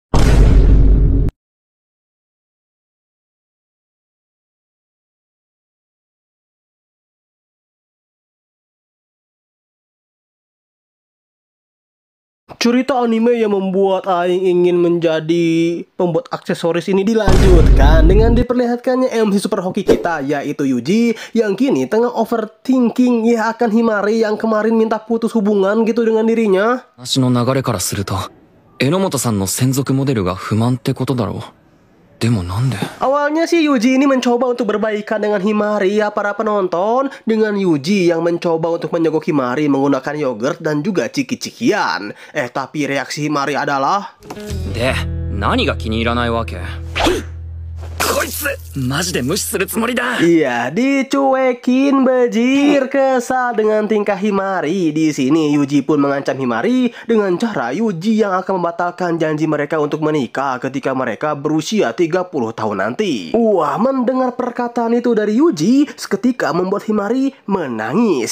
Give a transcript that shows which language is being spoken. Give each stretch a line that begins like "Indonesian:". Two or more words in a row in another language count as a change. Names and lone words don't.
Indonesian: Cerita anime yang membuat Aing ingin menjadi pembuat aksesoris ini dilanjutkan dengan diperlihatkannya MC super hoki kita, yaitu Yuji yang kini tengah overthinking ya akan Himari yang kemarin minta putus hubungan gitu dengan dirinya.
Japanese: 話の流れからすると、榎本さんの専属モデルが不満ってことだろう。でもなんで?
Indonesian: Awalnya sih Yuji ini mencoba untuk berbaikan dengan Himari ya para penonton, dengan Yuji yang mencoba untuk menyogok Himari menggunakan yogurt dan juga ciki-cikian. Tapi reaksi Himari adalah
Japanese: で、何が気に入らないわけ? こいつマジで無視するつもりだ.
Indonesian: Iya, dicuekin bejir. Kesal dengan tingkah Himari. Di sini Yuji pun mengancam Himari dengan cara Yuji yang akan membatalkan janji mereka untuk menikah ketika mereka berusia 30 tahun nanti. Mendengar perkataan itu dari Yuji seketika membuat Himari menangis.